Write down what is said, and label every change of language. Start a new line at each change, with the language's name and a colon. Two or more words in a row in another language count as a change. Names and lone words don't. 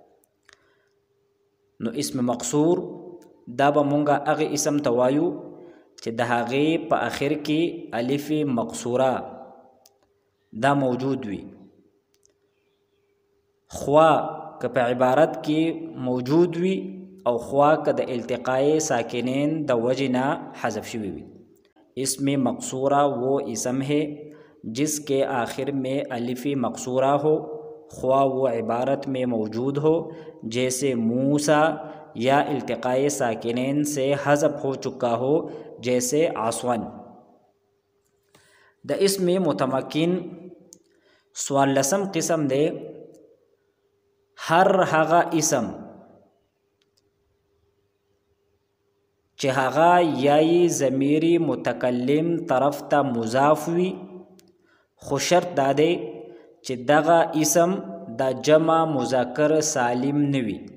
Pashto: نو اسم مقصور دا به مونږه هغه اسم ته وایو چې د هغې په آخر کې الف مقصوره دا موجود وي. خوا که په عبارت کې موجود وي او خوا که د التقاء ساکنین د وجہ نہ حذف شوی وي.
Urdu: اسم مقصورہ وہ اسم ہے جس کے آخر میں الف مقصورہ ہو، خواہ وہ عبارت میں موجود ہو جیسے موسیٰ، یا التقاء ساکنین سے حذف ہو چکا ہو جیسے عصون.
Pashto: د اسم متمکن 14 قسم دے هر هغه اسم چې هغه یای ضمیر متکلم طرف ته مضاف وي، خو شرط دا دی چې دغه اسم د جمع مذکر سالم نه وي.